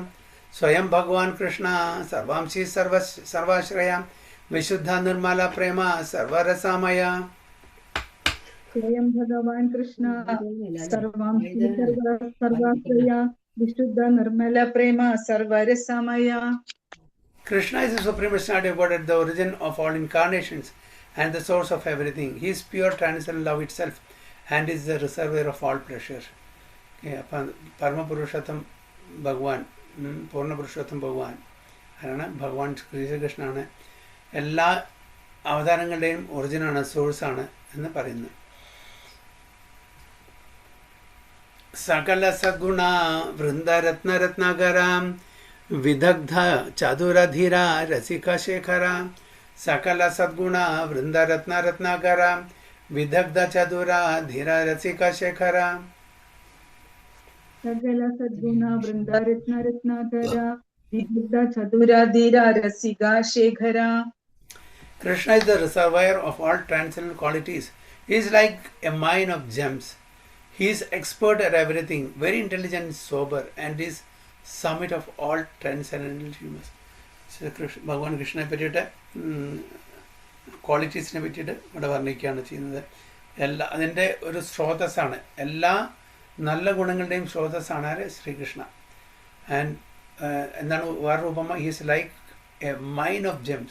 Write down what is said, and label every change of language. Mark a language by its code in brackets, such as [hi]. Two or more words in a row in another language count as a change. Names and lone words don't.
[bn] স্বয়ং ভগবান কৃষ্ণ সর্বাংশী সর্বাশ্রয়ং বিশুদ্ধ নির্মল প্রেম সর্বরসময়. স্বয়ং ভগবান কৃষ্ণ সর্বাংশী সর্বাশ্রয় বিশুদ্ধ নির্মল প্রেম সর্বরসময়. [en] Krishna is the supreme personality of Godhead, the origin of all incarnations and the source of everything. He is pure transcendental love itself and is the reservoir of all pleasure. [ml] അപ്പം പരമപുരുഷോത്തം ഭഗവാൻ, പൂർണ്ണപുരുഷോത്തം ഭഗവാൻ ആരാണ്? ഭഗവാൻ ശ്രീകൃഷ്ണനാണ്. എല്ലാ അവതാരങ്ങളുടെയും ഒറിജിനാണ്, സോഴ്സാണ് എന്ന് പറയുന്നത്. [bn] সকল সগুণ বৃন্দরত্নরত্নকরং বিদগ্ধ চতুরধীর রসিক শেখর. সকল সদ্গুণ বৃন্দরত্নরত্নকর বিদগ্ধ চতুরা ধীর রসিক শেখর সকল সদ্গুণ বৃন্দারত্ন রত্নাকর বিদগ্ধ চতুরাধীর রসিক শেখর. [en] Krishna is the reservoir of all transcendental qualities. He is like a mine of gems. He is expert at everything, very intelligent, sober, and is summit of all transcendental humors. [ml] So ഭഗവാൻ കൃഷ്ണനെ പറ്റിയിട്ട് ക്വാളിറ്റീസിനെ പറ്റിയിട്ട് ഇവിടെ വർണ്ണിക്കുകയാണ് ചെയ്യുന്നത്. അതിൻ്റെ ഒരു സ്രോതസ്സാണ്, എല്ലാ നല്ല ഗുണങ്ങളുടെയും സ്രോതസ്സാണ് ആര്? ശ്രീകൃഷ്ണ. ആൻഡ് എന്താണ് വേറൊരു ഉപമ? [en] He's like a mine of gems.